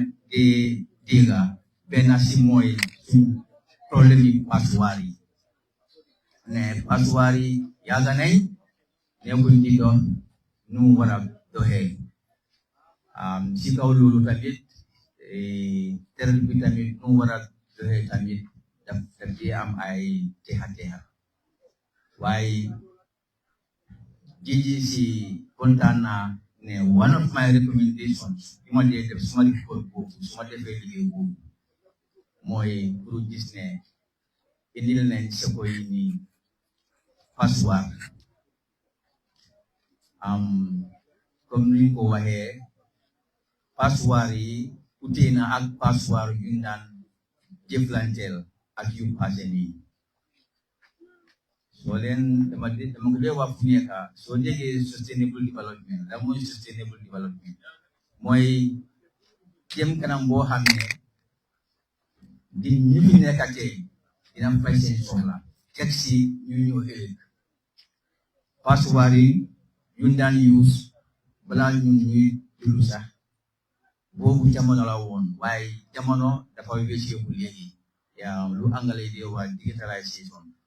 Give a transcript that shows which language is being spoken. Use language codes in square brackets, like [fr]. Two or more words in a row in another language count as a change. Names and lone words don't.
[wo] dégga benn si mooy su problème yi passoire yi ne passoire yi yàgg nañ nekkuñ di dox nu war a doxee si kaw loolu tamit teral bi tamit nu war a doxee tamit daf ci am ay texa waaye GGC kontaan naa ne [en] one of my recommendations [wo] bi ma dee def suma report boobu suma defee liggéey boobu mooy pour gis ne indil nañ Secco yi ni passoire comme ni ko waxee passoire yi utee na ak passoire yu ñu daan jëflanteel ak yu passé nii so len dama ko dee wax fu nekk soo déggee [en] sustainable development [wo] la mooy [en] sustainable development [wo] mooy jëm kanam boo xam ne di ñi fi nekk tey dina fay seen soxla teg si ñu ñëw ëllëg passoire yi ñu daan use balaa ñun ñuy dund sax boobu jamono la woon waaye jamono dafa wécceeku léegi yaa lu anglais di wax digitalisation